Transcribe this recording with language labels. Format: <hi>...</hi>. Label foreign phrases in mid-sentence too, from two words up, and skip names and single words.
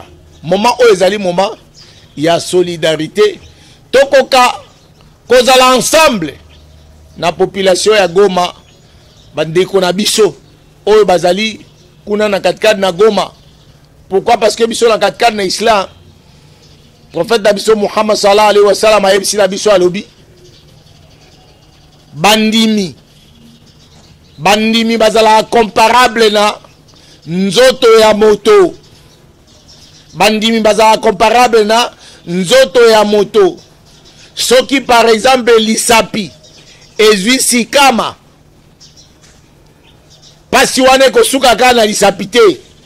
<ln>Moment oyo ezali moment ya solidarité, tokoka kozala ensemble na population ya Goma, bandeko na biso oyo bazali kuna na katikati na Goma.</ln> <fr>Pourquoi?</fr> <ln>Parce que biso na katikati na islam, prophète d'Abisso Muhammad</ln> <ar>صلى الله عليه وسلم</ar> <ln>a yebisi na biso alobi bandimi bazala comparable na nzoto ya moto, bandimi bazala comparable na nzoto ya moto. Soki</ln> <fr>par exemple</fr> <ln>lisapi ezwi sikama, pasi wane kosuka kaka na lisapi te,</ln>